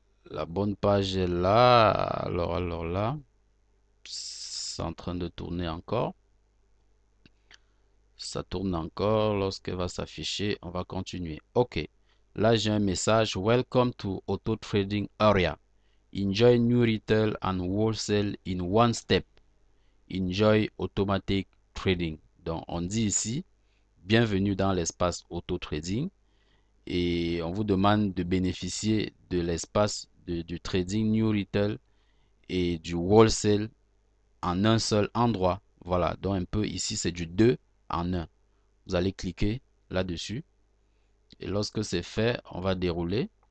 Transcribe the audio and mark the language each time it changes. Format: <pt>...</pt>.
<fr>La bonne page est là. Alors là, c'est en train de tourner encore. Ça tourne encore. Lorsqu'elle va s'afficher, on va continuer. OK. Là, j'ai un message.</fr> <en>Welcome to Auto Trading Area. Enjoy new retail and wholesale in one step. Enjoy automatic trading.</en> <fr>Donc, on dit ici, bienvenue dans l'espace auto trading et on vous demande de bénéficier de l'espace du trading New Retail et du wholesale en un seul endroit. Voilà, donc un peu ici c'est du 2 en 1. Vous allez cliquer là-dessus et lorsque c'est fait, on va dérouler.</fr>